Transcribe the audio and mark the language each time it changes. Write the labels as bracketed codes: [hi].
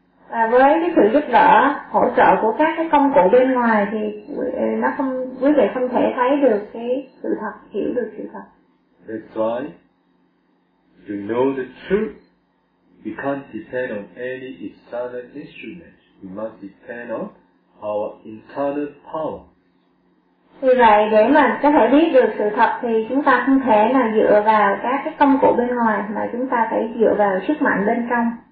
[vi] Và với cái sự giúp đỡ, hỗ trợ của các cái công cụ bên ngoài thì nó không, quý vị không thể thấy được cái sự thật, hiểu được sự thật. [en] That's why, to know the truth, we can't depend on any external instrument. We must depend on our internal power. [vi] Vì vậy, để mà có thể biết được sự thật thì chúng ta không thể là dựa vào các cái công cụ bên ngoài, mà chúng ta phải dựa vào sức mạnh bên trong.